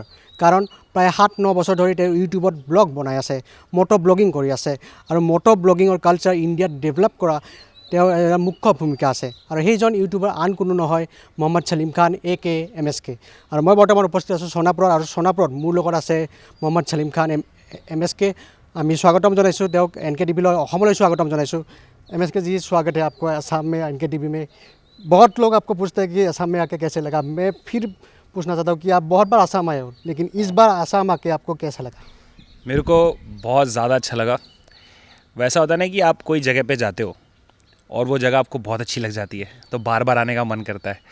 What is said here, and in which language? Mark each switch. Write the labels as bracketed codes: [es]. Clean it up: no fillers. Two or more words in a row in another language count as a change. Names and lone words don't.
[as] কাৰণ প্ৰায় 7-9 বছৰ ধৰি তেওঁ ইউটিউবত ব্লগ বনাই আছে, [en] moto blogging [as] কৰি আছে আৰু মটো ব্লগিঙৰ কালচাৰ ইণ্ডিয়াত ডেভেলপ কৰা তেওঁৰ এটা মুখ্য ভূমিকা আছে। আৰু সেইজন ইউটিউবাৰ আন কোনো নহয়, মহম্মদ সলীম খান AK MSK। আৰু মই বৰ্তমান উপস্থিত আছোঁ সোণাপুৰত, আৰু সোণাপুৰত মোৰ লগত আছে মহম্মদ সলীম খান MSK। আমি স্বাগতম জনাইছোঁ তেওঁক NKTVলৈ অসমলৈ স্বাগতম জনাইছোঁ। [hi] MSK जी स्वागत है आपको असम में NKTV में। बहुत लोग आपको पूछते हैं कि असम में आके कैसे लगा। मैं फिर पूछना चाहता हूँ कि आप बहुत बार असम आए हो, लेकिन इस बार असम आके आपको कैसा लगा? मेरे को बहुत ज़्यादा अच्छा लगा। वैसा होता है ना कि आप कोई जगह पे जाते हो और वो जगह आपको बहुत अच्छी लग जाती है तो बार बार आने का मन करता है।